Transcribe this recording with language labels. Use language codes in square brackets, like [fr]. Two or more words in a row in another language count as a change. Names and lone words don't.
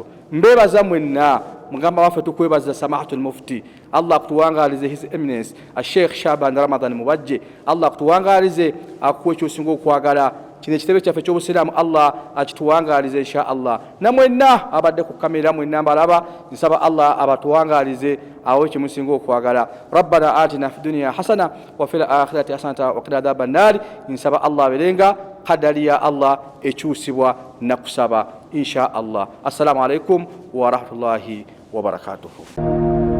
[lg] Mbebaza mwenna mugamba waffe tukwebaza Samahatul Mufti, Allah kutuwangalize His Eminence Sheikh Shaban Ramadan Mubajje, Allah kutuwangalize akuwe ky'osinga okwagala kino ekitebe kyaffe ky'obusiraamu Allah akituwangalize [ar] إن شاء الله. [lg] Namwenna abadde ku kamera mwenna mbalaba nsaba Allah abatuwangalize awo kyemusinga okwagala. [ar] ربنا آتنا في الدنيا حسنة وفي الآخرة حسنة وقنا عذاب النار. [lg] Nsaba Allah berenga kadali ya Allah ekyusibwa nakusaba [ar] إن شاء الله. السلام عليكم ورحمة الله وبركاته.